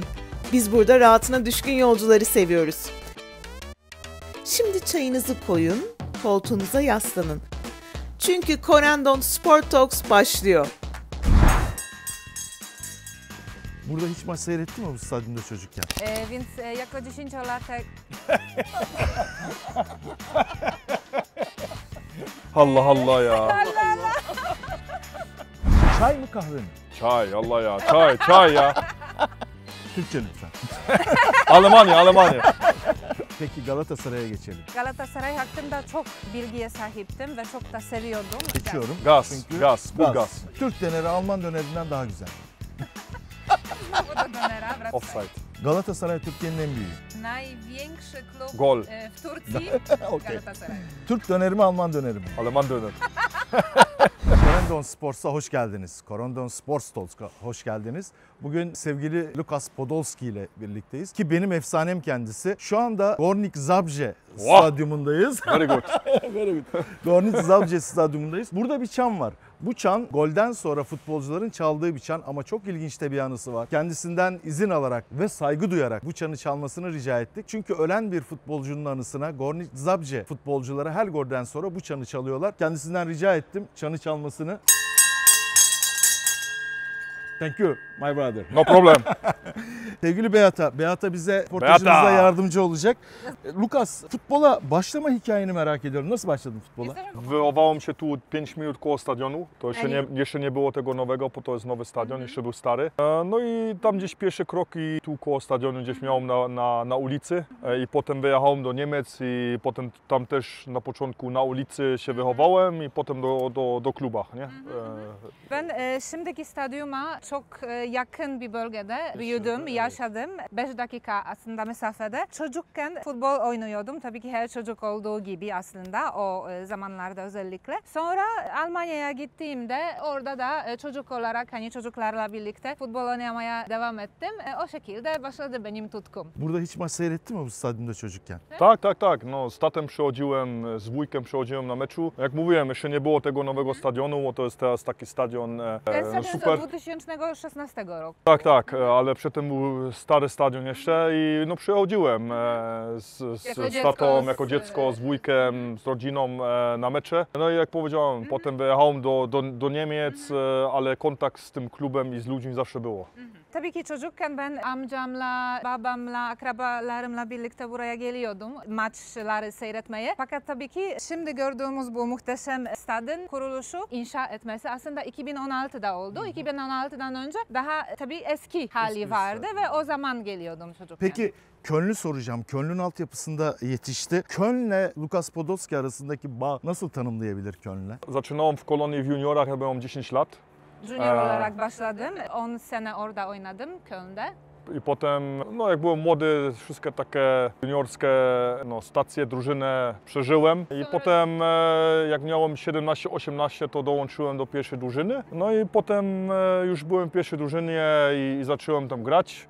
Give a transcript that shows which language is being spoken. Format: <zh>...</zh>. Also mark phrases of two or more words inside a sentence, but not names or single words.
<tr>Biz burada rahatına düşkün yolcuları seviyoruz. Şimdi çayınızı koyun, koltuğunuza yaslanın. Çünkü Corendon Sport Talks başlıyor. Burada hiç maç seyrettin mi bu stadyumda çocukken?</tr> <pl>Więc jako 10-latek...</pl> <tr>Allah Allah ya. Çay mı kahve mi? Çay Allah ya. Çay ya. Türkçe lütfen. Almanya. Peki Galatasaray'a geçelim. Galatasaray hakkında çok bilgiye sahiptim ve çok da seviyordum. Geçiyorum. Gaz, Çünkü bu gaz. Türk döneri Alman dönerinden daha güzel.</tr> <pl>Znowu do Donera, wracamy.</pl> <tr>Offside. Galatasaray Türkiye'nin en büyüğü.</tr> <pl>Największy klub</pl> <tr>Gol.</tr> <pl>w Turcji,</pl> <tr>Okey. Galatasaray. Türk döneri mi Alman döneri mi? Alman döner. Corendon Sports'a hoş geldiniz. Corendon Sports Talks'a hoş geldiniz. Bugün sevgili Lukas Podolski ile birlikteyiz. Ki benim efsanem kendisi. Şu anda Górnik Zabrze stadyumundayız.</tr> <en>Very good. Very good.</en> <tr>Górnik Zabrze stadyumundayız. Burada bir çan var. Bu çan golden sonra futbolcuların çaldığı bir çan ama çok ilginç de bir anısı var. Kendisinden izin alarak ve saygı duyarak bu çanı çalmasını rica ettik. Çünkü ölen bir futbolcunun anısına Górnik Zabrze futbolcuları her golden sonra bu çanı çalıyorlar. Kendisinden rica ettim çanı çalmasını.</tr> <en>Thank you my brother. No problem.</en> <tr>Sevgili Beata bize portajımızda yardımcı olacak. Lukas, futbola başlama hikayeni merak ediyorum. Nasıl başladın futbola?</tr> <pl>Wychowałem się tu 5 minut koło stadionu. To jeszcze nie było tego nowego, bo to jest nowy stadion, jeszcze był stary. No i tam gdzieś pierwsze kroki tu koło stadionu gdzieś miałem na ulicy. I potem wyjechałem do Niemiec i potem tam też na początku na ulicy się wychowałem i potem do klubach, nie?</pl> <tr>Ben şimdiki stadyuma çok yakın bir bölgede büyüdüm, yaşadım. 5 dakika aslında mesafede. Çocukken futbol oynuyordum. Tabii ki her çocuk olduğu gibi aslında o zamanlarda özellikle. Sonra Almanya'ya gittiğimde orada da çocuk olarak hani çocuklarla birlikte futbol oynamaya devam ettim. O şekilde başladı benim tutkum. Burada hiç maç seyrettin mi bu stadyumda çocukken?</tr> <pl>Tak. No, z tatem przychodziłem, z wujkiem przychodziłem na meczu. Jak mówiłem, jeszcze nie było tego nowego stadionu, bo to jest teraz taki stadion Ten stadion super. z 2016 roku. Tak, ale przedtem był stary stadion jeszcze i no przychodziłem z tatą jako dziecko, z wujkiem, z rodziną na mecze. No i jak powiedziałem, potem wyjechałem do Niemiec, ale kontakt z tym klubem i z ludźmi zawsze było.</pl> <tr>Tabii ki çocukken ben amcamla, babamla, akrabalarımla birlikte buraya geliyordum maçları seyretmeye. Fakat tabii ki şimdi gördüğümüz bu muhteşem stadın kuruluşu, inşa etmesi aslında 2016'da oldu. 2016'dan önce daha tabii eski hali vardı ve o zaman geliyordum çocukken. Peki Köln'ü soracağım. Köln'ün altyapısında yetişti. Köln'le Lukas Podolski arasındaki bağ nasıl tanımlayabilir Köln'le?</tr> <pl>Zaczynałem w Kolonii w juniorach, jak byłem 10 lat.</pl> <tr>Junior olarak başladım. 10 sene orada oynadım Köln'de.</tr> <pl>I potem, no jak byłem młody, wszystkie takie juniorskie stacje, drużynę przeżyłem. I potem jak miałem 17-18, to dołączyłem do pierwszej drużyny. No i potem już byłem w pierwszej drużynie i zacząłem tam grać.</pl>